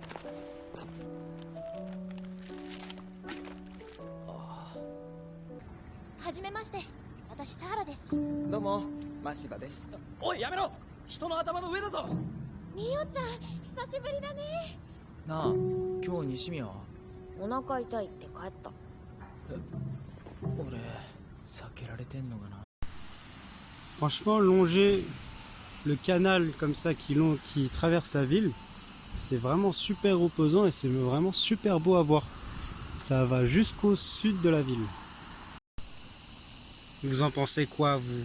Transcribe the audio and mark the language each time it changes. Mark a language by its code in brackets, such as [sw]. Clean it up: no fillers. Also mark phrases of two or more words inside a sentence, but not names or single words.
[ja] はじめまして、私サハラです。どうも、マシバです。おいやめろ、人の頭の上だぞ。みおちゃん、久しぶりだね。なあ、今日西宮は？お腹痛いって帰った。俺避けられてんのかな。 [fr] Franchement, longer le canal comme ça qui traverse la ville, c'est vraiment super reposant et c'est vraiment super beau à voir. Ça va jusqu'au sud de la ville. Vous en pensez quoi, vous?